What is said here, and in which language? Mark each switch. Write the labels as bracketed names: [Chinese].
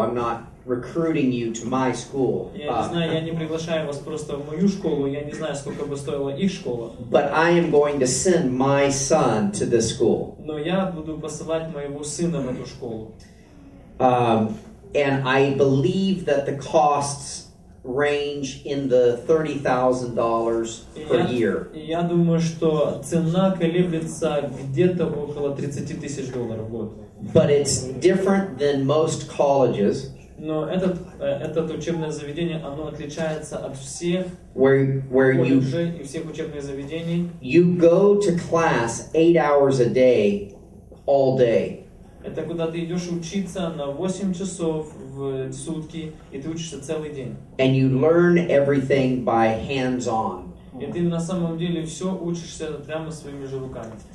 [English] I'm not recruiting you to my school. [Russian] Я не знаю, я не приглашаю вас просто в мою школу, я не знаю, сколько бы стоила их школа. [English] But I am going to send my son to this school. [Russian] Но я буду посылать моего сына в эту школу. [English] And I believe that the costs range in the $30,000 per year. [Russian] И я думаю, что цена колеблется где-то около $30 тысяч в год. [English] But it's different than most colleges. [Russian] Но это учебное заведение, оно отличается от всех [English] where [Russian] колледжей и всех учебных заведений. [English] You go to class 8 hours a day, all day. [Russian] Это куда ты идешь учиться на 8 часов в сутки, и ты учишься целый день. [English] And you learn everything by hands-on. [Russian] И ты на самом деле все учишься прямо своими же руками.